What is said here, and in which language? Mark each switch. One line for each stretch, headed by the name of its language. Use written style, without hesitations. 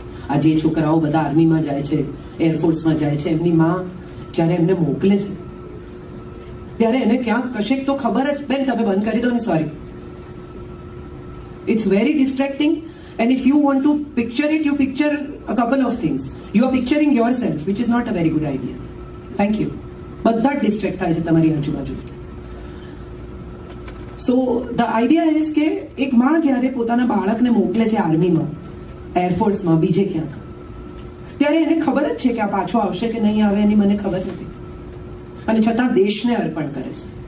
Gujarati: આ જે છોકરાઓ બધા આર્મીમાં જાય છે, એરફોર્સમાં જાય છે, એમની માં જ્યારે એમને મોકલે છે ત્યારે એને ક્યાંક કશેક તો ખબર જ, બેન તમે બંધ કરી દો ને,
English: Sorry, it's very distracting. And if you want to picture it, you picture a couple of things. You are picturing yourself, which is not a very good idea. Thank you.
Gujarati: બધા જ ડિસ્ટ્રેક્ટ થાય છે તમારી આજુબાજુ.
English: so the idea is
Gujarati: કે એક માં જ્યારે પોતાના બાળકને મોકલે છે આર્મીમાં, એરફોર્સમાં, બીજે ક્યાંક, ત્યારે એને ખબર જ છે કે આ પાછો આવશે કે નહીં આવે એની મને ખબર નથી, અને છતાં દેશને અર્પણ કરે છે.